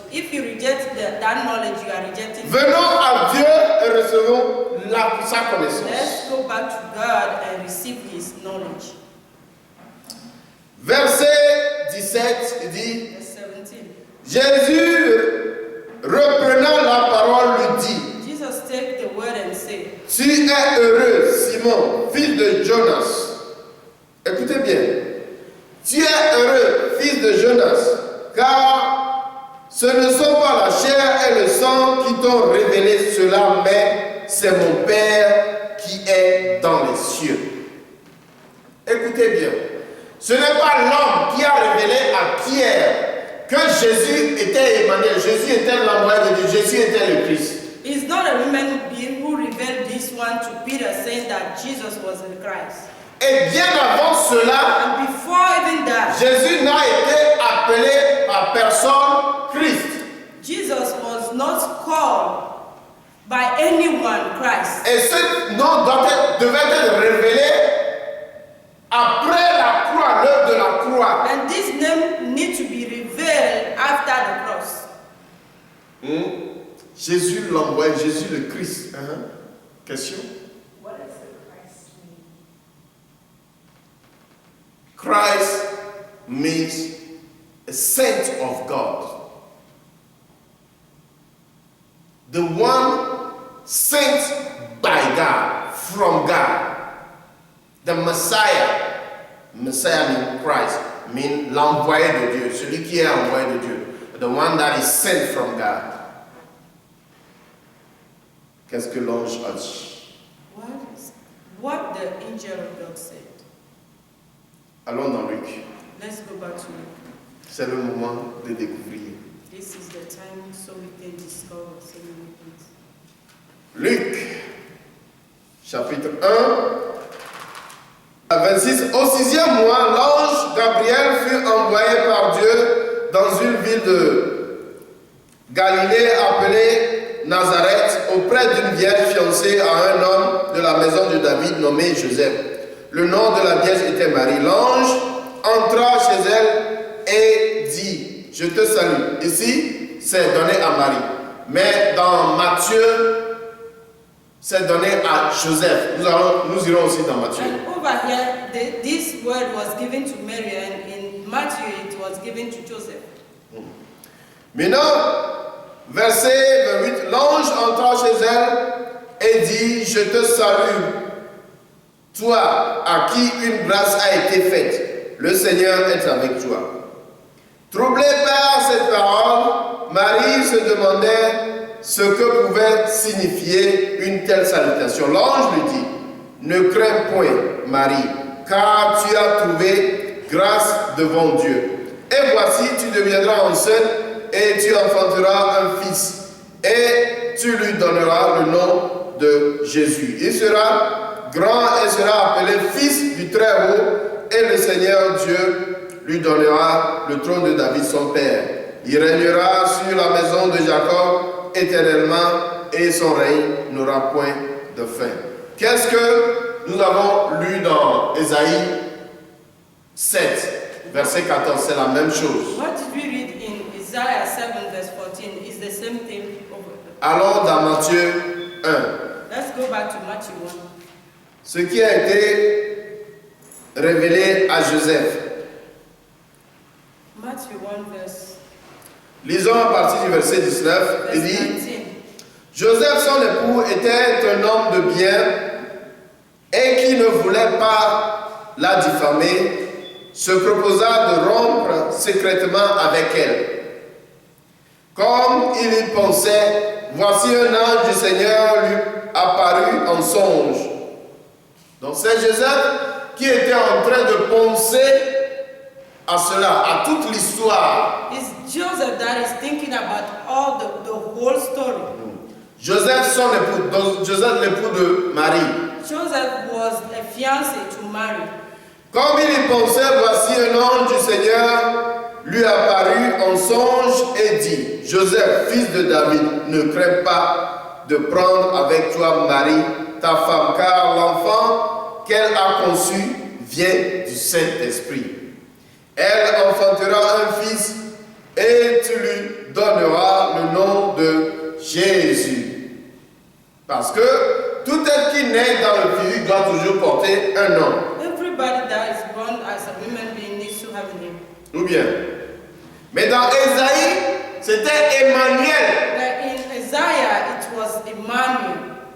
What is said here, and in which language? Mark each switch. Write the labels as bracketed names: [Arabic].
[English] If you reject that knowledge, you are rejecting. [French] Venons à Dieu et recevons sa connaissance. [English] Let's go back to God and receive His knowledge. [French] Verset 17, il dit, [English] Verse 17. [French] Jésus, reprenant la parole, lui dit, [English] Jesus take the word and say, [French] tu es heureux, Simon, fils de Jonas. Écoutez bien. Tu es heureux, fils de Jonas, car ce ne sont pas la chair et le sang qui t'ont révélé cela, mais c'est mon Père qui est dans les cieux. Écoutez bien. Ce n'est pas l'homme qui a révélé à Pierre que Jésus était Emmanuel, Jésus était l'envoyé de Dieu, Jésus était le Christ. [English] it's not a human being who revealed this one to Peter, saying that Jesus was the Christ. [French] Et bien avant cela, [English] And before even that, [French] Jésus n'a été appelé à personne Christ. [English] Jesus was not called by anyone Christ. [French] Et ce nom devait être révélé après la croix, l'œuvre de la croix. [English] And this name needs to be revealed after the cross. [French] Jésus l'envoie, Jésus le Christ. Question? [English] What does the Christ mean? Christ means a saint of God. The one sent by God, from God. The Messiah. Messiah means Christ, means [French] l'envoyé de Dieu, celui qui est envoyé de Dieu. [English] The one that is sent from God. [French] Qu'est-ce que l'ange a dit? [English] What the angel of God said. [French] Allons dans Luc. [English] Let's go back to Luke. [French] C'est le moment de découvrir. [English] This is the time so we can discover so many things. [French] Luc, chapitre 1, à 26. Au 6e mois, l'ange Gabriel fut envoyé par Dieu dans une ville de Galilée appelée Nazareth, auprès d'une vierge fiancée à un homme de la maison de David nommé Joseph. Le nom de la vierge était Marie. L'ange entra chez elle et dit, je te salue. Ici, c'est donné à Marie. Mais dans Matthieu, c'est donné à Joseph. Nous irons aussi dans Matthieu. [English] And over here, this word was given to Mary, and in Matthew it was given to Joseph. [French] Maintenant, verset 28, l'ange entra chez elle et dit, je te salue, toi à qui une grâce a été faite, le Seigneur est avec toi. Troublée par cette parole, Marie se demandait ce que pouvait signifier une telle salutation. L'ange lui dit, ne crains point, Marie, car tu as trouvé grâce devant Dieu. Et voici, tu deviendras enceinte et tu enfanteras un fils. Et tu lui donneras le nom de Jésus. Il sera grand et sera appelé fils du Très-Haut. Et le Seigneur Dieu lui donnera le trône de David son père. Il régnera sur la maison de Jacob éternellement et son règne n'aura point de fin. Qu'est-ce que nous avons lu dans Ésaïe 7, verset 14? C'est la même chose. [English] What did we read in Isaiah 7 verse 14? It's the same thing over there. [French] Allons dans Matthieu 1. [English] Let's go back to Matthew 1. [French] Ce qui a été révélé à Joseph. [English] Matthew 1 verse [French] Lisons à partir du verset 19. Il dit, 19. Joseph, son époux, était un homme de bien et qui ne voulait pas la diffamer, se proposa de rompre secrètement avec elle. Comme il y pensait, voici un ange du Seigneur lui apparut en songe. Donc c'est Joseph qui était en train de penser à cela, à toute l'histoire. [English] It's Joseph that is thinking about all the whole story. [French] Joseph, son époux, donc Joseph l'époux de Marie. [English] Joseph was a fiancé to Mary. [French] Comme il y pensait, voici un ange du Seigneur lui apparut en songe et dit, Joseph, fils de David, ne crains pas de prendre avec toi Marie, ta femme, car l'enfant qu'elle a conçu vient du Saint-Esprit. Elle enfantera un fils et tu lui donnera le nom de Jésus. Parce que tout être qui naît dans le physique doit toujours porter un nom. [English] Everybody that is born as a human being needs to have a name. [French] Ou bien. Mais dans Ésaïe, c'était Emmanuel. [English] Like in Isaiah, it was Emmanuel.